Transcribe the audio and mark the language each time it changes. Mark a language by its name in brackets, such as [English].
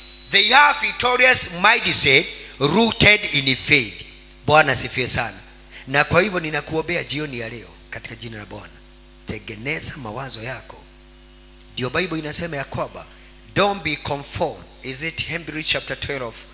[English] They have victorious mindset rooted in faith. [Swahili] Bwana sifiwe sana. Na kwa hivyo ninakuombea jioni ya leo katika jina la Bwana, tengeneza mawazo yako. Ndio Bible inasema ya kwamba [English] don't be conformed. Is it Hebrews chapter 12?